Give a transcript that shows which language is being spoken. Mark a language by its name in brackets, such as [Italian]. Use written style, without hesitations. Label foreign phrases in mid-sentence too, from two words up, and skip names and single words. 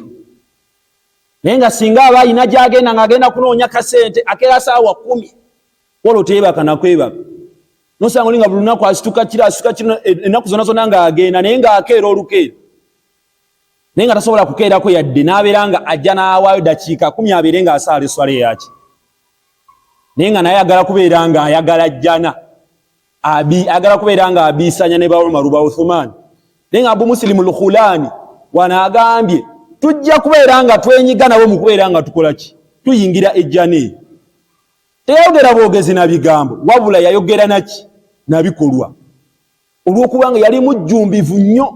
[Ganda] Naye nga singa aba alina gy'agenda ng'agenda kunoonya kasente akeera saawa 10 wala oteebaka nakwebaka, nosanga oli nga buli lunaku asituka kino ennaku zonna zonna ng'agenda, naye ng'akeera olukeera, naye nga tasobola kukeerako yadde, n'abeera nga ajja n'awaayo dakiika 10 abeere ng'asaala eswala eyaki. Naye nga naye ayagala kubeera nga ayagala jjana, ayagala kubeera nga abiisanya ne ba Umar ba Uthman. Naye nga Abu Muslim al-Khulani wanaagambye tujja kubeera nga twenyiga nabo mu kubeera nga tukola ki, tuyingira ejjana eyo. Teyayogera bwogezi na bigambo, wabula yayogera naki na bikolwa, olw'okuba nga yali mujjumbivu nnyo.